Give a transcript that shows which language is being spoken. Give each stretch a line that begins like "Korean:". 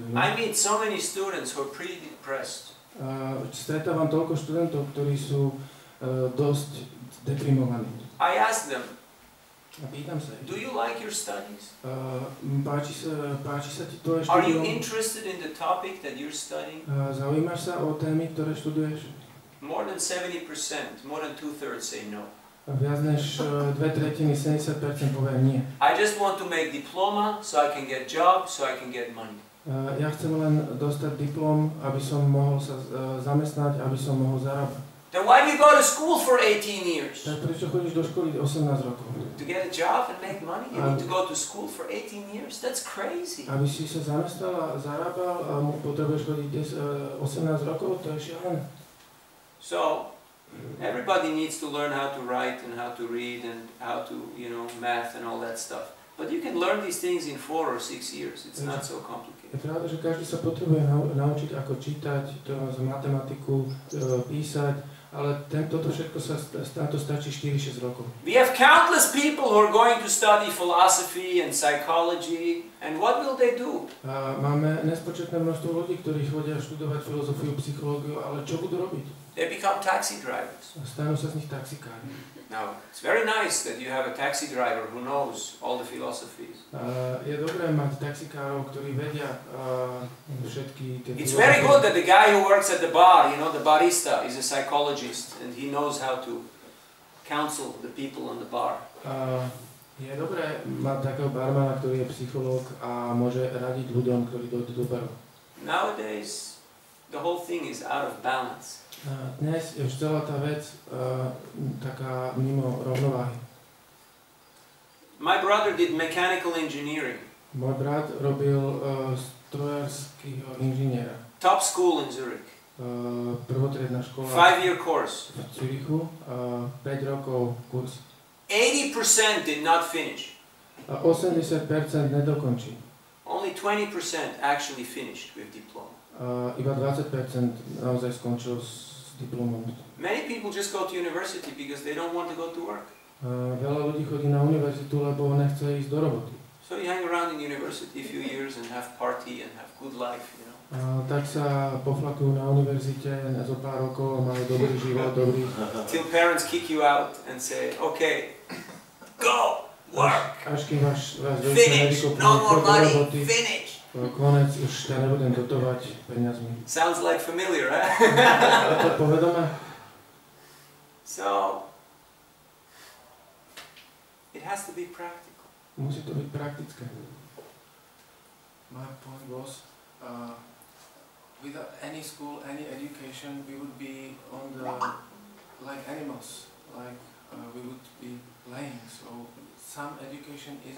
English: I meet so many students who are pretty depressed.
Slovak: Stretávam toľko študentov, ktorí sú dosť deprimovaní.
English: I ask them,
Slovak: A pýtam sa ich.
English: do you like your studies?
Slovak: Páči sa ti tvoje
English: Are you
Slovak: štúdium?
English: interested in the topic that you're studying?
Slovak: Zaujímaš sa o témy, ktoré študuješ?
English: More than 70%, more than 2/3 say no.
Slovak: Viac než 2/3, 70% povie nie.
English: I just want to make diploma so I can get job, so I can get money.
Slovak: Ja chcem len dostať diplom, aby som mohol sa zamestnať, aby som mohol zarábať.
English: Then why do you go to school for 18 years?
Slovak: Tak prečo chodíš do školy 18 rokov?
English: To get a job and make money? You need to go to school for 18 years? That's crazy.
Slovak: Aby si sa zamestnal a zarábal a potrebuješ chodiť 18 rokov, to je šialené.
English: So, everybody needs to learn how to write and how to read and how to, math and all that stuff. But you can learn these things in 4 or 6 years. It's not so complicated.
Slovak: Je pravda, že každý sa potrebuje naučiť, ako čítať, matematiku, písať, ale toto všetko na to stačí 4-6 rokov.
English: We have countless people who are going to study philosophy and psychology, and what will they do?
Slovak: Máme nespočetné množstvo ľudí, ktorí chodia študovať filozofiu, psychológiu, ale čo budú robiť?
English: They become taxi drivers.
Slovak: Stanú sa z nich taxikári.
English: Now, it's very nice that you have a taxi driver who knows all the philosophies.
Slovak: Je dobré mať taxikárov, ktorí vedia všetky tie
English: It's very good that the guy who works at the bar, the barista, is a psychologist and he knows how to counsel the people on the bar.
Slovak: Je dobré mať takého barmana, ktorý je psychológ a môže radiť ľuďom, ktorí dojdú do baru.
English: Nowadays, the whole thing is out of balance.
Slovak: Dnes je už celá tá vec taká mimo rovnováhy.
English: My brother did mechanical engineering.
Slovak: Môj brat robil strojárskeho inžiniera.
English: Top school in Zurich.
Slovak: Prvotriedna škola
English: 5-year course.
Slovak: v Zürichu, 5 rokov kurz.
English: 80% did not finish.
Slovak: 80% nedokončí.
English: Only 20% actually finished with diploma.
Slovak: Iba 20% naozaj skončil s diplomom.
English: Many people just go to university because they don't want to go to work.
Slovak: Veľa ľudí chodí na univerzitu, lebo nechce ísť do roboty.
English: So you hang around in university a few years and have party and have good life,
Slovak: Tak sa poflakujú na univerzite zo pár rokov a majú dobrý život, dobrý.
English: Till parents kick you out and say, okay, go, work,
Slovak: Až kým vás
English: finish,
Slovak: nevykopnú,
English: no more
Slovak: choď do
English: money,
Slovak: roboty.
English: finish.
Slovak: konec, už ťa nebudem dotovať peniazmi.
English: Sounds like familiar, eh?
Slovak: To povedome?
English: So, it has to be practical.
Slovak: Musí to byť praktické.
English: My point was, without any school, any education, we would be on the, like animals, like we would be playing, so some education is...